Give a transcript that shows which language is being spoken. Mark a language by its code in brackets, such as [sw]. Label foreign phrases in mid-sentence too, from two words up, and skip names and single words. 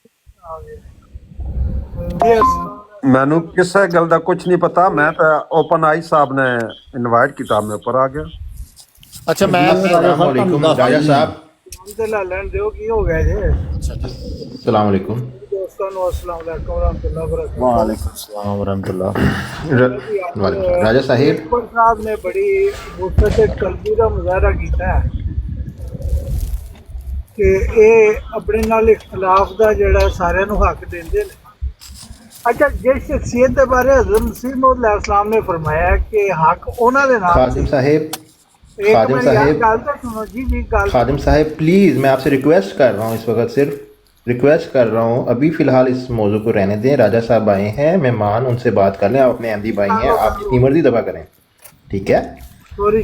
[pa] ਮੈਨੂੰ ਕਿਸੇ ਗੱਲ ਦਾ ਕੁਝ ਨਹੀਂ ਪਤਾ, ਮੈਂ ਤਾਂ ਓਪਨ ਆਈ ਸਾਹਿਬ ਨੇ ਇਨਵਾਈਟ ਕੀਤਾ, ਮੈਂ ਉੱਪਰ ਆ ਗਿਆ। ਅੱਛਾ ਮੈਂ [ar] السلام عليكم राजा साहब। [pa] ਲੈਣ ਦਿਓ ਕੀ ਹੋ ਗਿਆ ਜੇ [ar] السلام عليكم. [pa] ਦੋਸਤਾਂ ਨੂੰ [ar] السلام عليكم ورحمة الله وبركاته. وعليكم السلام ورحمة الله. राजा साहिब [pa] ਅਕਬਰ ਸਾਹਿਬ ਨੇ ਬੜੀ ਗੁੱਸੇ ਤੇ ਕਲਬੀ ਦਾ ਮੁਜ਼ਾਹਰਾ ਕੀਤਾ ਹੈ ਕਿ ਇਹ ਆਪਣੇ ਨਾਲ ਇਖਤਲਾਫ ਦਾ ਜਿਹੜਾ ਸਾਰਿਆਂ ਨੂੰ ਹੱਕ ਦਿੰਦੇ ਨੇ। ਅੱਛਾ, ਜਿਸ ਸ਼ਖਸੀਅਤ ਦੇ ਬਾਰੇ ਹਜ਼ਰਤ ਮਸੀਹ ਮੌਊਦ अलैहिस्सलाम ਨੇ ਫਰਮਾਇਆ ਕਿ ਹੱਕ ਉਹਨਾਂ ਦੇ ਨਾਲ [ur] खादिम साहिब, एक खादिम منٹ یار, साहिब, [pa] ਗੱਲ ਤੋ ਸੁਣੋ ਜੀ ਗੱਲ। [ur] خادم صاحب پلیز، میں آپ سے ریکویسٹ کر رہا ہوں، اس وقت صرف ریکویسٹ کر رہا ہوں، ابھی فی الحال اس موضوع کو رہنے دیں. راجہ صاحب آئے ہیں، مہمان، ان سے بات کر لیں۔ آپ اپنے احمدی بھائی ہیں، آپ جتنی مرضی دفعہ کریں، ٹھیک ہے? सॉरी